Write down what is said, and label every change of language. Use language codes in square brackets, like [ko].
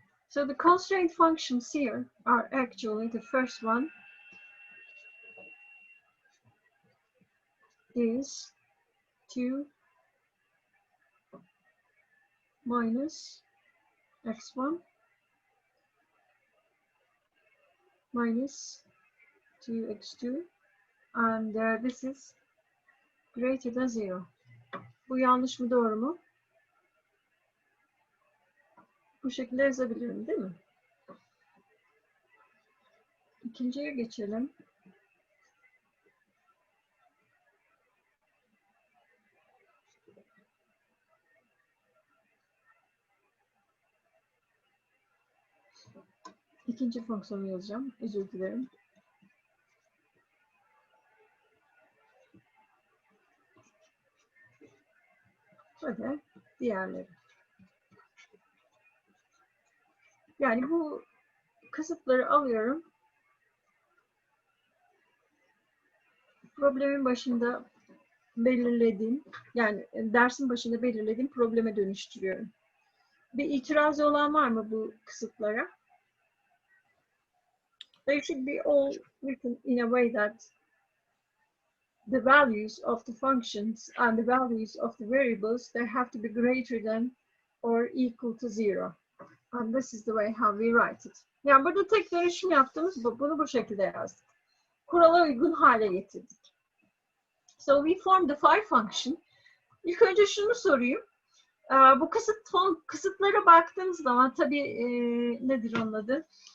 [en] So the constraint functions here are actually, the first one is 2 minus x1 minus 2x2, and this is greater than 0. [tr] Bu yanlış mı, doğru mu? Bu şekilde yazabilirim değil mi? İkinciye geçelim. İkinci fonksiyonu yazacağım. Özür dilerim. Ve diğerleri. Yani bu kısıtları alıyorum. Problemin başında belirlediğim, yani dersin başında belirlediğim probleme dönüştürüyorum. Bir itirazı olan var mı bu kısıtlara? [en] They should be all written in a way that the values of the functions and the values of the variables, they have to be greater than or equal to 0. And this is the way how we write it. [tr] Yani burada tek dönüşüm yaptığımız bu. Bunu bu şekilde yazdık. Kurala uygun hale getirdik. [en] So we form the phi function. [tr] İlk önce şunu sorayım. Bu kısıtlara baktığımız zaman tabii nedir onun adı?